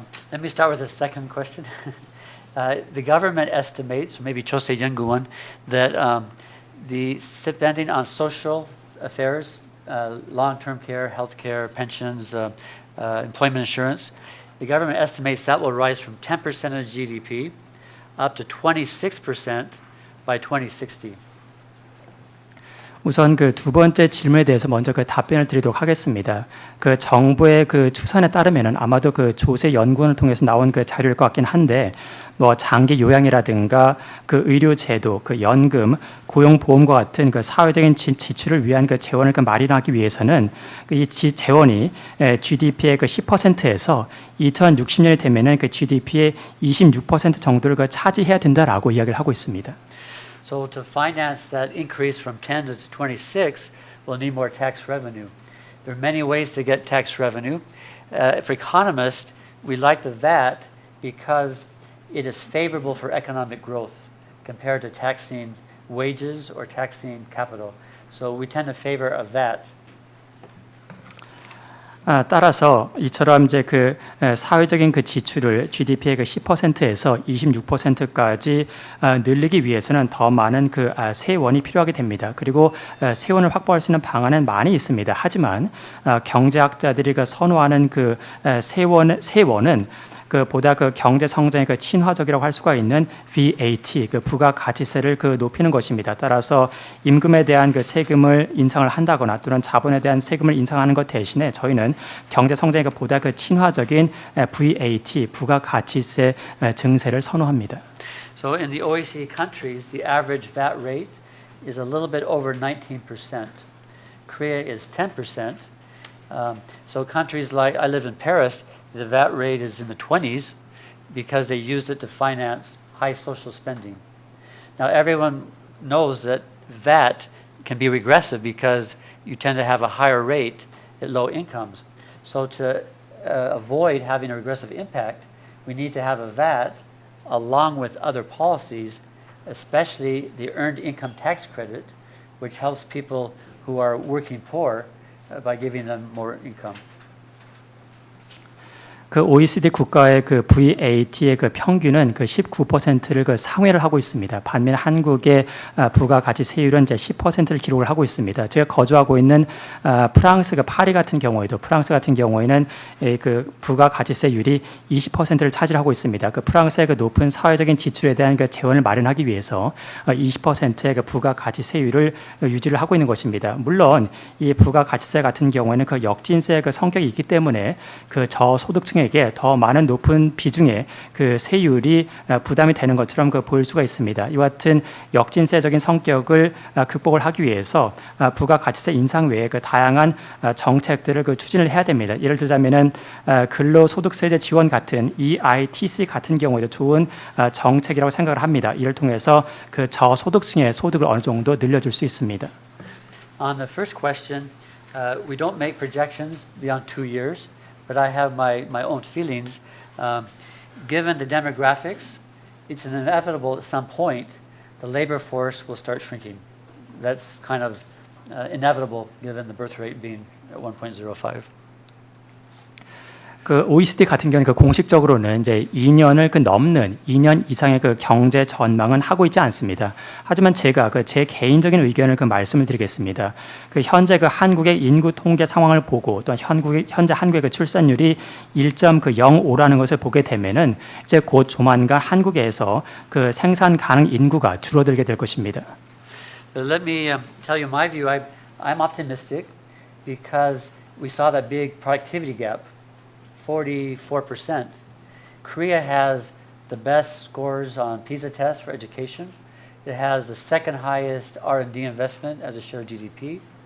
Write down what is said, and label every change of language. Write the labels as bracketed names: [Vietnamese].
[English] Let me start with the second question. The government estimates, maybe Chosei Yenguwon, that the spending on social affairs, long-term care, health care, pensions, employment insurance, the government estimates that will rise from 10% of GDP up to 26% by 2060. [Korean] 우선 그 두 번째 질문에 대해서 먼저 그 답변을 드리도록 하겠습니다. 그 정부의 그 추산에 따르면은 아마도 그 조세 연구원을 통해서 나온 그 자료일 것 같긴 한데 뭐 장기 요양이라든가 그 의료 제도, 그 연금, 고용 보험과 같은 그 사회적인 지출을 위한 그 재원을 그 마련하기 위해서는 이 재원이 GDP의 그 10%에서 2060년이 되면은 그 GDP의 26% 정도를 그 차지해야 된다라고 이야기를 하고 있습니다. [English] So to finance that increase from 10 to 26, we'll need more tax revenue. There are many ways to get tax revenue. For economists, we like the VAT because it is favorable for economic growth compared to taxing wages or taxing capital. So we tend to favor a VAT. [Korean] 따라서 이처럼 이제 그 사회적인 그 지출을 GDP의 그 10%에서 26%까지 늘리기 위해서는 더 많은 그 세원이 필요하게 됩니다. 그리고 세원을 확보할 수 있는 방안은 많이 있습니다. 하지만 경제학자들이 그 선호하는 그 세원은 그 보다 그 경제 성장의 그 친화적이라고 할 수가 있는 VAT, 그 부가가치세를 그 높이는 것입니다. 따라서 임금에 대한 그 세금을 인상을 한다거나 또는 자본에 대한 세금을 인상하는 것 대신에 저희는 경제 성장의 그 보다 그 친화적인 VAT, 부가가치세 증세를 선호합니다. [English] So in the OECD countries, the average VAT rate is a little bit over 19%. Korea is 10%. So countries like, I live in Paris, the VAT rate is in the 20s because they used it to finance high social spending. Now everyone knows that VAT can be regressive because you tend to have a higher rate at low incomes. So to avoid having a regressive impact, we need to have a VAT along with other policies, especially the earned income tax credit, which helps people who are working poor by giving them more income. [Korean] 그 OECD 국가의 그 VAT의 그 평균은 그 19%를 그 상회를 하고 있습니다. 반면 한국의 부가가치세율은 이제 10%를 기록을 하고 있습니다. 제가 거주하고 있는 프랑스 그 파리 같은 경우에도 프랑스 같은 경우에는 그 부가가치세율이 20%를 차지하고 있습니다. 그 프랑스의 그 높은 사회적인 지출에 대한 그 재원을 마련하기 위해서 20%의 그 부가가치세율을 유지를 하고 있는 것입니다. 물론 이 부가가치세 같은 경우에는 그 역진세의 그 성격이 있기 때문에 그 저소득층에게 더 많은 높은 비중의 그 세율이 부담이 되는 것처럼 그 보일 수가 있습니다. 이와 같은 역진세적인 성격을 극복을 하기 위해서 부가가치세 인상 외에 그 다양한 정책들을 그 추진을 해야 됩니다. 예를 들자면은 근로소득세제 지원 같은 EITC 같은 경우에도 좋은 정책이라고 생각을 합니다. 이를 통해서 그 저소득층의 소득을 어느 정도 늘려줄 수 있습니다. [English] On the first question, we don't make projections beyond 2 years. But I have my own feelings. Given the demographics, it's inevitable at some point the labor force will start shrinking. That's kind of inevitable given the birth rate being at 1.05. [Korean] 그 OECD 같은 경우는 그 공식적으로는 이제 2년을 그 넘는 2년 이상의 그 경제 전망은 하고 있지 않습니다. 하지만 제가 그 제 개인적인 의견을 그 말씀을 드리겠습니다. 그 현재 그 한국의 인구 통계 상황을 보고 또 현재 한국의 그 출산율이 1.05라는 것을 보게 되면은 이제 곧 조만간 한국에서 그 생산 가능 인구가 줄어들게 될 것입니다. [English] But let me tell you my view. I'm optimistic because we saw that big productivity gap. 44%. Korea has the best scores on PISA tests for education. It has the second highest R&D investment as a share of GDP.